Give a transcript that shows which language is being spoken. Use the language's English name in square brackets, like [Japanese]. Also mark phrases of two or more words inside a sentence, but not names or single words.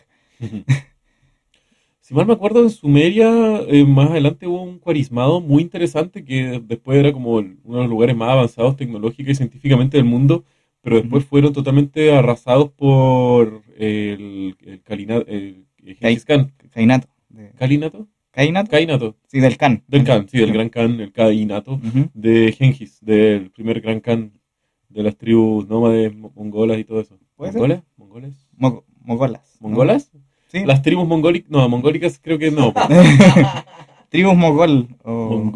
[Spanish] Si mal me acuerdo, en Sumeria, más adelante hubo un cuarismado muy interesante que después era como uno de los lugares más avanzados tecnológica y científicamente del mundo, pero Ujú. después fueron totalmente arrasados por el Cai- Gengis Khan. Cainato. ¿Kalinato? ¿Cainato? Kainato. Sí, del Can. Del Khan, sí, del gran Khan, el Kainato, Ujú. de Gengis, del primer gran Khan de las tribus nómades mongolas y todo eso. ¿Puede ser? ¿Mongolas? ¿Mongoles? Mogolas, ¿no? ¿Mongolas? Sí. Las tribus mongólicas, no, mongólicas creo que no, po. Tribus mogol o